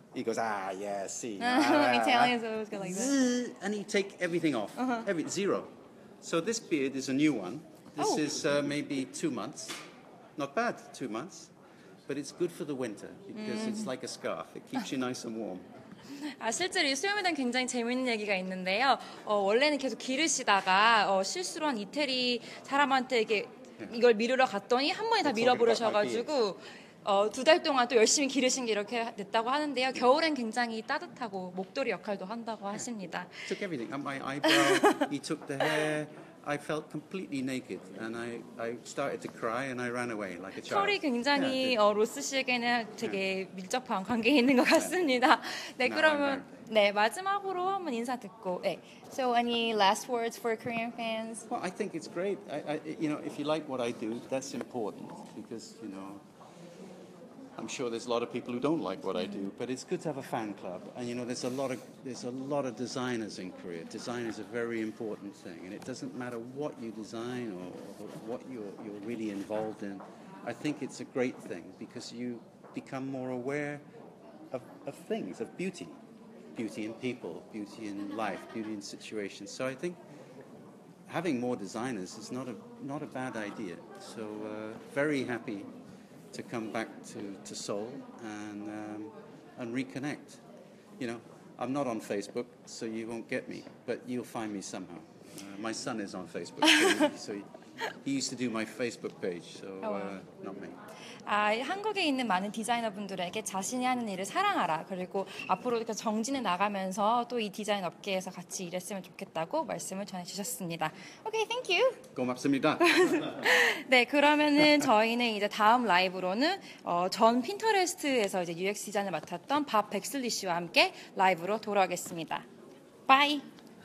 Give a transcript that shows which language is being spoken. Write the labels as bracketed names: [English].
[English] He goes, yeah, see. Italians always go like that. And he take everything off, zero. So this beard is a new one. This is maybe 2 months. Not bad, 2 months. But it's good for the winter because it's like a scarf. It keeps you nice and warm. [Korean] 실제로 이 수염에 대한 굉장히 재밌는 얘기가 있는데요. 원래는 계속 기르시다가 실수로 한 이태리 사람한테 이걸 미루러 갔더니 한 번에 다 밀어버리셔가지고 2달 동안 또 열심히 기르신 게 이렇게 됐다고 하는데요. 겨울엔 굉장히 따뜻하고 목도리 역할도 한다고 하십니다. [English] Took everything. My eyebrow, he took the hair. I felt completely naked, and I started to cry, and I ran away like a child. [Korean] 털이 굉장히 로스 씨에게는 되게 밀접한 관계에 있는 것 같습니다. 네, 그러면 네 마지막으로 한번 인사 듣고. [English] 네. So any last words for Korean fans? Well, I think it's great. If you like what I do, that's important because I'm sure there's a lot of people who don't like what I do, but it's good to have a fan club. And there's a lot of designers in Korea. Design is a very important thing, and it doesn't matter what you design or what you're really involved in. I think it's a great thing because you become more aware of things, of beauty in people, beauty in life, beauty in situations. So I think having more designers is not a bad idea. So very happy to come back to Seoul and reconnect. I'm not on Facebook, so you won't get me, but you'll find me somehow. My son is on Facebook, so he used to do my Facebook page, so not me. [Korean] 한국에 있는 많은 디자이너분들에게 자신이 하는 일을 사랑하라. 그리고 앞으로 정진해 나가면서 또 이 디자인 업계에서 같이 일했으면 좋겠다고 말씀을 전해주셨습니다. [English] Okay, thank you. [Korean] 고맙습니다. 네, 그러면은 저희는 이제 다음 라이브로는 전 핀터레스트에서 이제 UX 디자인을 맡았던 밥 백슬리 씨와 함께 라이브로 돌아오겠습니다. Bye.